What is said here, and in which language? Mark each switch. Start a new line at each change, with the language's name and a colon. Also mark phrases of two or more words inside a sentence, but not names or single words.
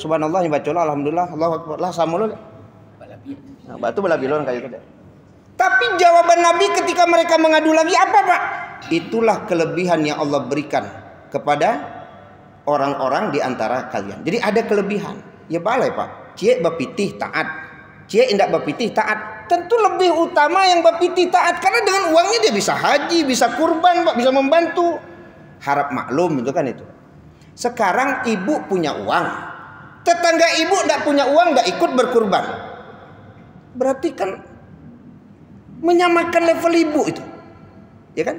Indonesian: Subhanallah, nyobaco, alhamdulillah,
Arabic: Allahu Akbar,
Indonesian: lah sama lo. Nah, batu balabilon kayak gitu. Tapi jawaban Nabi ketika mereka mengadu lagi apa, Pak? Itulah kelebihan yang Allah berikan kepada orang-orang di antara kalian. Jadi ada kelebihan. Ya balai, Pak.
Minangkabau: Cie bapitih taat. Cie indak bapitih taat.
Indonesian: Tentu lebih utama yang bapitih taat. Karena dengan uangnya dia bisa haji, bisa kurban, Pak. Bisa membantu. Harap maklum itu kan itu. Sekarang ibu punya uang. Tetangga ibu tidak punya uang, tidak ikut berkurban. Berarti kan menyamakan level ibu itu, ya kan?